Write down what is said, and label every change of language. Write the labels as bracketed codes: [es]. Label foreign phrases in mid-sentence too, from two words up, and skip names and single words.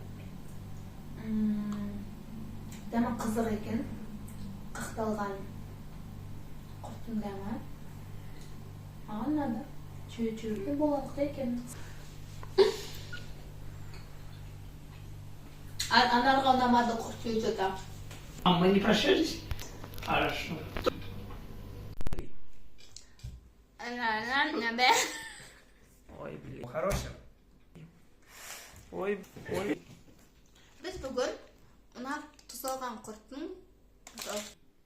[kk] Дәмі қызық екен. Қақталған құрттың дәмі. Маған ұнады. Жеуге болады екен. Анарға ұнамады құрт жеуді. [ru] А мы не прощались? Хорошо. Ой, блин. Хороший. Ой. [kk] Біз бүгін мына тұздалған құрттың